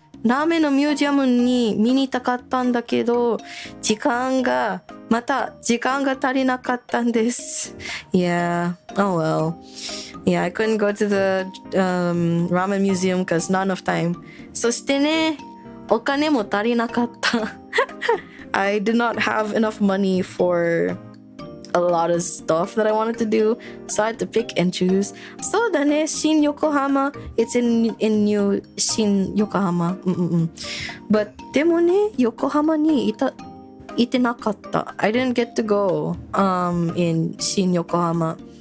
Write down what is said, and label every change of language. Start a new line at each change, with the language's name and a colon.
Japanese: ラーメンのミュージアムに見に行きたかったんだけど、時間が足りなかったんです。
English: Yeah. Oh well. Yeah, I couldn't go to the ramen museum because not enough time.
Japanese: そしてね、お金も足りなかった。
English: I did not have enough money for a lot of stuff that I wanted to do, so I had to pick and choose.
Japanese: そうだね、新横浜。
English: It's in New 新横浜。
Japanese: But でもね、横浜にいてなかった。
English: I didn't get to go in 新横浜。